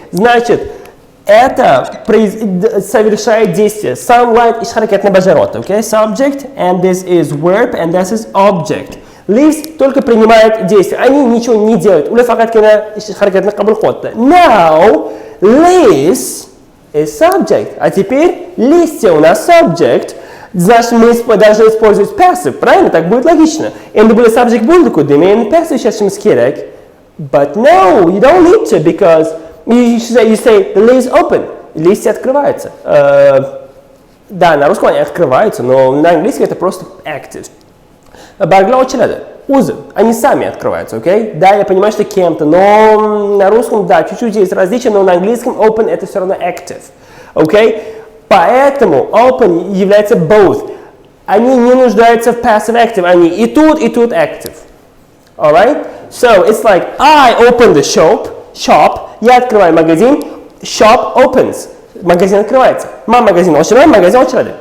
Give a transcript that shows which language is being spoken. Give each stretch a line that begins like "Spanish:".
Russian: Значит, это совершает действие.
Uzbek: Sunlight ish harakatni bajaradi. Okay.
English: Subject, and this is verb, and this is object.
Russian: Leaves только принимают действие. Они ничего не делают.
Uzbek: Ular faqatgina ish harakatni qabul qilyapti.
English: Now, leaves is subject.
Russian: А теперь листья у нас subject. Значит, мы должны использовать passive. Правильно? Так будет логично.
Uzbek: Endi bular subject bo'ldi-ku, demak endi passive ishlatishimiz kerak.
English: But no, you don't need to, because you say the leaves open.
Russian: Листья открываются. Да, на русском они открываются, но на английском это просто active.
Uzbek: Барглар ochiladi.
Russian: O'zi, они сами открываются, окей? Да, я понимаю, что кем-то, но на русском, да, чуть-чуть есть различия, но на английском open это все равно active, окей? Поэтому open является both. Они не нуждаются в passive active, они и тут active.
English: Alright? So, it's like, I open the shop,
Russian: я открываю магазин,
English: shop opens.
Russian: Магазин открывается.
Uzbek: Магазин ochiladi.